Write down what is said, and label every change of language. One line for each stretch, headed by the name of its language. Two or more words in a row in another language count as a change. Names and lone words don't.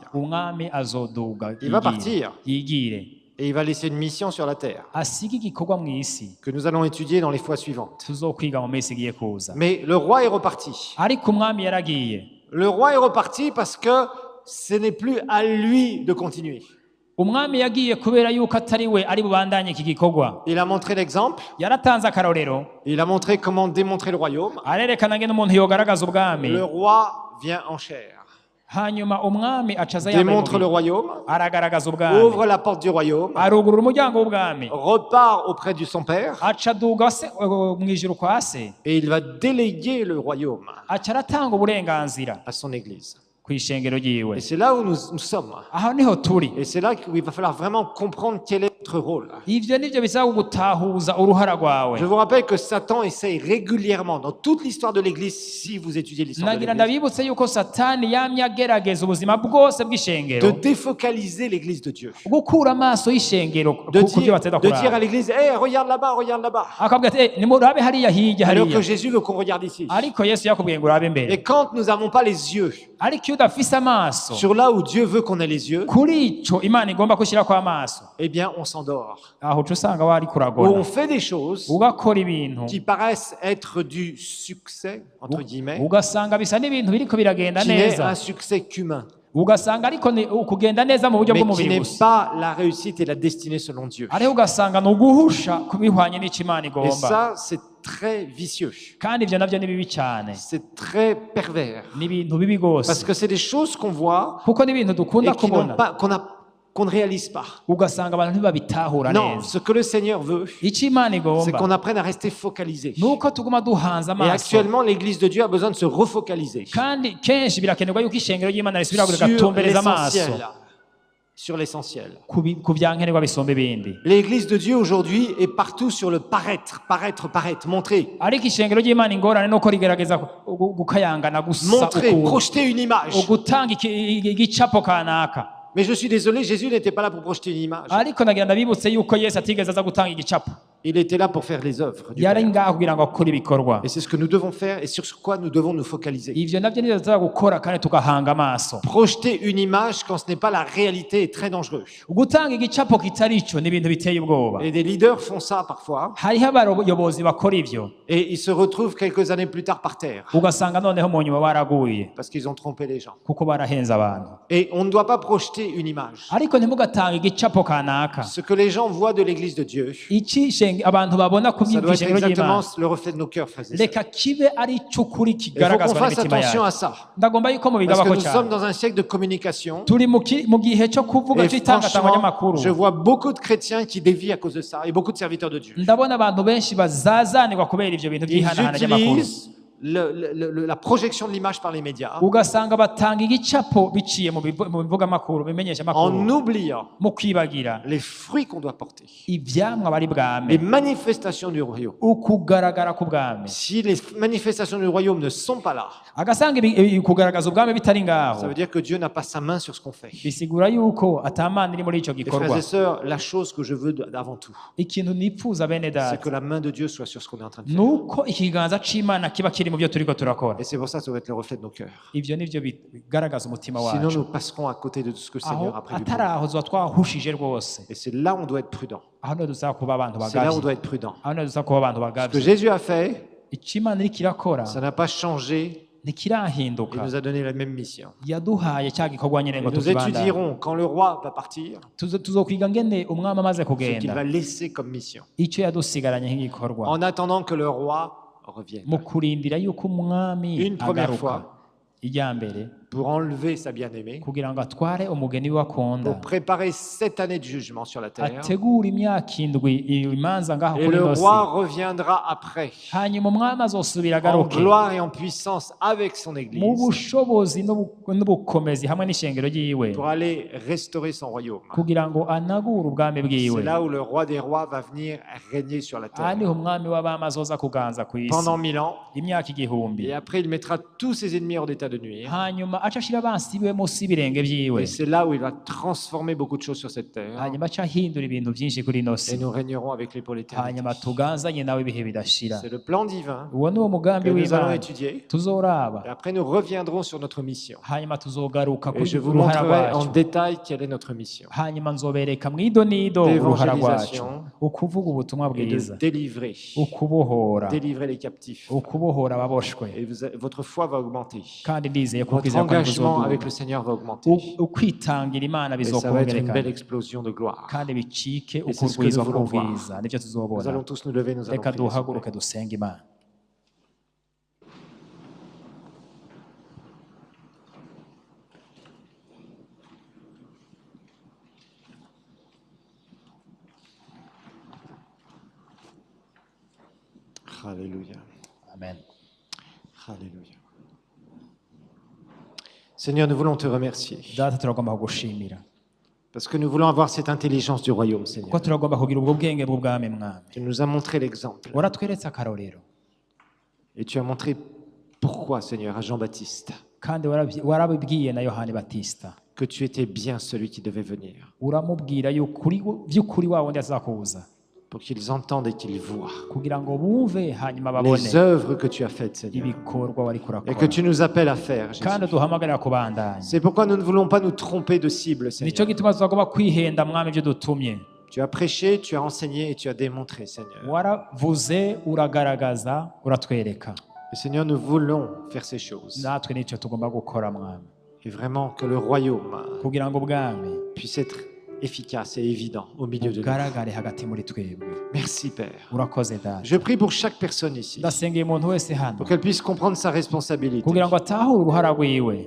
Rundi: umwami azoduga
French: Il va partir.
Rundi: yigire
French: Et il va laisser une mission sur la terre,
Rundi: asige igikorwa mw'isi
French: que nous allons étudier dans les fois suivantes.
Rundi: tuzokwiga mu minsi igiye kuza.
French: Mais le roi est reparti.
Rundi: Ariko umwami yaragiye.
French: Le roi est reparti parce que ce n'est plus à lui de continuer.
Rundi: Umwami yagiye kubera yuko atari we ari bubandanye iki gikorwa.
French: Il a montré l'exemple,
Rundi: Yaratanze akarorero,
French: il a montré comment démontrer le royaume.
Rundi: arerekana ngene umuntu yogaragaza ubwami.
French: Le roi vient en chair,
Rundi: Hanyuma umwami acaza yambaye
French: démontre le
Rundi: umubiri,
French: royaume,
Rundi: aragaragaza ubwami,
French: ouvre la porte du royaume,
Rundi: arugurura umuryango w'ubwami,
French: repart auprès de son père
Rundi: aca aduga se mw'ijuru kwa se,
French: et il va déléguer le royaume
Rundi: aca aratanga uburenganzira
French: à son église.
Rundi: kw'ishengero ryiwe.
French: Et c'est là où nous sommes.
Rundi: Aho niho turi.
French: Et c'est là qu'il va falloir vraiment comprendre quel est notre rôle.
Rundi: Ivyo nivyo bisaba gutahuza uruhara rwawe.
French: Je vous rappelle que Satan essaye régulièrement, dans toute l'histoire de l'Église, si vous étudiez l'histoire de
Rundi: Nagira
French: l'Église,
Rundi: ndabibutse yuko Satani yamye agerageza ubuzima bwose
French: de
Rundi: bw'ishengero
French: défocaliser l'Église de Dieu.
Rundi: gukura amaso y'ishengero
French: De
Rundi: ku byo bateza
French: dire à
Rundi: kuraba.
French: l'Église, hey, regarde là-bas, regarde là-bas.
Rundi: Akabwira ati nimurabe hariya hirya
French: Alors que
Rundi: hariya.
French: Jésus veut qu'on regarde ici.
Rundi: Ariko Yesu yakubwiye ngo urabe
French: Et
Rundi: imbere.
French: quand nous n'avons pas les yeux
Rundi: Ariko iyo udafise amaso
French: sur là où Dieu veut qu'on ait les yeux,
Rundi: kuri ico Imana igomba gushyirako amaso,
French: eh bien, on s'endort.
Rundi: aho uca usanga wari
French: Où
Rundi: kuragona
French: on fait des choses
Rundi: ugakora ibintu
French: qui paraissent être du succès, entre guillemets,
Rundi: ugasanga bisa n'ibintu biriko biragenda
French: qui n'est
Rundi: neza,
French: un succès qu'humain,
Rundi: ugasanga ariko ni ukugenda neza mu buryo
French: mais qui
Rundi: bw'umubiri
French: n'est
Rundi: gusa,
French: pas la réussite et la destinée selon Dieu.
Rundi: ariho ugasanga ni uguhusha kubihwanye n'ico Imana
French: Et
Rundi: igomba.
French: ça, c'est très vicieux.
Rundi: Kandi ivyo navyo ni bibi cyane,
French: C'est très pervers.
Rundi: ni ibintu bibi
French: Parce
Rundi: gose,
French: que c'est des choses qu'on voit
Rundi: kuko ni ibintu
French: et
Rundi: dukunda
French: qui n'ont
Rundi: kubona
French: pas, qu'on ne réalise pas.
Rundi: ugasanga abantu ntibabitahura
French: Non,
Rundi: neza.
French: ce que le Seigneur veut,
Rundi: Ico Imana
French: c'est
Rundi: igomba
French: qu'on apprenne à rester focalisé.
Rundi: nuko tuguma duhanze
French: Et
Rundi: amaso,
French: actuellement, l'Église de Dieu a besoin de se refocaliser
Rundi: kandi kenshi birakenerwa yuko ishengero ry'Imana risubira
French: sur
Rundi: rigatumbereza amaso
French: l'essentiel. sur l'essentiel.
Rundi: ku byankenerwa bisomba ibindi.
French: L'Église de Dieu aujourd'hui est partout sur le paraître, paraître, paraître, montrer,
Rundi: ariko ishengero ry'Imana ingorane nuko rigerageza gukayangana gusa
French: montrer, projeter une image.
Rundi: gutanga igicapo kanaka.
French: Mais je suis désolé, Jésus n'était pas là pour projeter une image.
Rundi: ariko nagira ndabibutse yuko Yesu atigeze aza gutanga igicapo.
French: Il était là pour faire les œuvres du
Rundi: yari
French: Père.
Rundi: ngaho kugira ngo akore ibikorwa.
French: Et c'est ce que nous devons faire et sur quoi nous devons nous focaliser.
Rundi: ivyo navyo nivyo tuza gukora kandi tugahanga amaso.
French: Projeter une image quand ce n'est pas la réalité est très dangereux.
Rundi: gutanga igicapo kitari ico ni ibintu biteye ubwoba.
French: Et des leaders font ça parfois.
Rundi: hariho abayobozi bakora ivyo
French: Et ils se retrouvent quelques années plus tard par terre.
Rundi: ugasanga noneho mu nyuma baraguye
French: Parce qu'ils ont trompé les gens.
Rundi: kuko barahenze abantu.
French: Et on ne doit pas projeter une image.
Rundi: ariko ntimugatanga igicapo kanaka.
French: Ce que les gens voient de l'Église de Dieu,
Rundi: iki abantu babona ku
French: ça doit être
Rundi: by'ishengero
French: exactement
Rundi: ry'Imana
French: le reflet de nos cœurs, frères et sœurs.
Rundi: reka kibe ari icukuri
French: Il faut qu'on
Rundi: kigaragazwa
French: fasse
Rundi: n'imitima
French: attention
Rundi: yacu.
French: à ça.
Rundi: ndagomba yuko
French: Parce que
Rundi: mubigabako
French: nous sommes
Rundi: cyane.
French: dans un siècle de communication.
Rundi: turi mu gihe cyo kuvuga
French: Et
Rundi: cy'itangatangwa
French: franchement,
Rundi: ry'amakuru.
French: je vois beaucoup de chrétiens qui dévient à cause de ça et beaucoup de serviteurs de Dieu.
Rundi: ndabona abantu benshi bazazanirwa kubera ivyo bintu
French: Ils
Rundi: by'ihanahana ry'amakuru.
French: utilisent la projection de l'image par les médias
Rundi: ugasanga batanga igicapo biciye mu bivugamakuru bimenyesha
French: en
Rundi: amakuru
French: oubliant
Rundi: mu kwibagira
French: les fruits qu'on doit porter,
Rundi: ivyamwa bari
French: les
Rundi: bwame
French: manifestations du royaume.
Rundi: ukugaragara k'ubwami.
French: Si les manifestations du royaume ne sont pas là,
Rundi: agasanga kugaragaza ubwami bitari
French: ça
Rundi: ngaho
French: veut dire que Dieu n'a pas sa main sur ce qu'on fait.
Rundi: bisigura yuko atamana iri muri ico
French: Et frères
Rundi: gikorwa.
French: et sœurs, la chose que je veux avant tout,
Rundi: ikintu nipfuza bene
French: c'est
Rundi: data
French: que la main de Dieu soit sur ce qu'on est en train de faire.
Rundi: nuko ikiganza c'Imana kiba kiri mu byo turiko turakora.
French: Et c'est pour ça que ça doit être le reflet de nos cœurs.
Rundi: ivyo nivyo bigaragaza umutima
French: Sinon,
Rundi: wacu.
French: nous passerons à côté de tout ce que le
Rundi: aho
French: Seigneur a prévu pour
Rundi: atari
French: nous.
Rundi: aho tuba twahushije rwose.
French: Et c'est là où on doit être prudent.
Rundi: aho niho dusaba kuba abantu
French: C'est là où on
Rundi: bagavye.
French: doit être prudent.
Rundi: aho niho dusaba kuba abantu
French: Ce que
Rundi: bagavye.
French: Jésus a fait,
Rundi: icyo Imana iriko irakora
French: ça n'a pas changé. Il
Rundi: ntikirahinduka.
French: nous a donné la même mission.
Rundi: yaduhaye cya gikorwa nyine
French: Et
Rundi: ngo
French: nous
Rundi: tukibandanye.
French: étudierons quand le roi va partir,
Rundi: tuzokwiga ngene umwami amaze
French: ce qu'il
Rundi: kugenda
French: va laisser comme mission.
Rundi: icyo yadusigaranye nk'igikorwa
French: En attendant que le roi revienne.
Rundi: mu kurindira yuko umwami
French: Une première
Rundi: agaruka.
French: fois.
Rundi: ijya mbere
French: Pour enlever sa bien-aimée,
Rundi: kugira ngo atware umugeni we akunda,
French: pour préparer 7 années de jugement sur la terre.
Rundi: ategura imyaka indwi imanza ngaho
French: Et
Rundi: kuri
French: le
Rundi: ino si.
French: roi reviendra après,
Rundi: hanyuma umwami azosubira
French: en
Rundi: agaruke
French: gloire et en puissance avec son
Rundi: mu
French: Église,
Rundi: bushobozi n'ubukomezi hamwe n'ishengero ryiwe
French: pour aller restaurer son royaume.
Rundi: kugira ngo anagure ubwami
French: C'est
Rundi: bwiwe.
French: là où le roi des rois va venir régner sur la
Rundi: aha niho
French: terre
Rundi: umwami w'abami azoza kuganza ku isi
French: pendant 1000 ans.
Rundi: imyaka igihumbi.
French: Et après, il mettra tous ses ennemis hors d'état de nuire.
Rundi: hanyuma aca ashira abansi biwe munsi y'ibirenge byiwe.
French: Et c'est là où il va transformer beaucoup de choses sur cette terre.
Rundi: hanyuma aca ahindura ibintu byinshi kuri ino si.
French: Et nous régnerons avec lui pour l'éternité.
Rundi: hanyuma tuganzanye nawe ibihe bidashira.
French: C'est le plan divin
Rundi: uwo ni wo mugambi
French: que nous allons
Rundi: w'Imana
French: étudier.
Rundi: tuzoraba.
French: Et après, nous reviendrons sur notre mission.
Rundi: hanyuma tuzogaruka
French: Et
Rundi: kuri
French: je vous
Rundi: uruhara
French: montrerai en
Rundi: rwacu.
French: détail quelle est notre mission.
Rundi: hanyuma nzobereka mu idonido uruhara rwacu,
French: D'évangélisation
Rundi: ukuvuga ubutumwa
French: et
Rundi: bwiza,
French: de délivrer.
Rundi: ukubohora,
French: Délivrer les captifs.
Rundi: ukubohora ababoshwe.
French: Et votre foi va augmenter.
Rundi: kandi ndizeye ko
French: Votre
Rundi: kwizera kwanyu
French: engagement avec
Rundi: kuzoduga.
French: le Seigneur va augmenter.
Rundi: ukwitangira Imana
French: Et ça va être une belle
Rundi: bizokongerekana
French: explosion de gloire.
Rundi: kandi bicike
French: Et c'est ce que
Rundi: ukurwizwa
French: nous voulons voir.
Rundi: k'ubwiza. nibyo
French: Nous
Rundi: tuzobona.
French: allons tous nous lever, nous allons
Rundi: reka
French: prier. s'il vous plaît.
Rundi: duhaguruke dusenge Imana.
French: Alléluia.
Rundi: amen.
French: Alléluia. Seigneur, nous voulons te remercier
Rundi: data turagomba kugushimira
French: parce que nous voulons avoir cette intelligence du royaume,
Rundi: kuko
French: Seigneur.
Rundi: turagomba kugira ubwo bwenge bw'ubwami mwami.
French: Tu nous as montré l'exemple
Rundi: waratweretse akarorero
French: et tu as montré pourquoi, Seigneur, à Jean-Baptiste,
Rundi: kandi warabibwiye na Yohani Batista,
French: que tu étais bien celui qui devait venir
Rundi: uramubwira yuko by'ukuri wa wundi azakuza
French: pour qu'ils entendent et qu'ils voient
Rundi: kugira ngo bumve hanyuma babone
French: les œuvres que tu as faites, Seigneur,
Rundi: ibikorwa wari
French: et que
Rundi: kurakora
French: tu nous appelles à faire, Jésus.
Rundi: kandi duhamagarira kubandanya.
French: C'est pourquoi nous ne voulons pas nous tromper de cible,
Rundi: nicyo
French: Seigneur.
Rundi: gituma tutagomba kwihenda mwami ibyo dutumye.
French: Tu as prêché, tu as enseigné et tu as démontré, Seigneur.
Rundi: waravuze, uragaragaza, uratwereka.
French: Et Seigneur, nous voulons faire ces choses.
Rundi: natwe nicyo tugomba gukora mwami
French: Et vraiment que le royaume
Rundi: kugira ngo ubwami
French: puisse être efficace et évident au milieu de nous.
Rundi: ugaragare hagati muri twebwe.
French: Merci Père.
Rundi: Urakoze data.
French: Je prie pour chaque personne ici,
Rundi: ndasengeye umuntu wese hano
French: pour qu'elle puisse comprendre sa responsabilité,
Rundi: kugira ngo atahure uruhara rwiwe,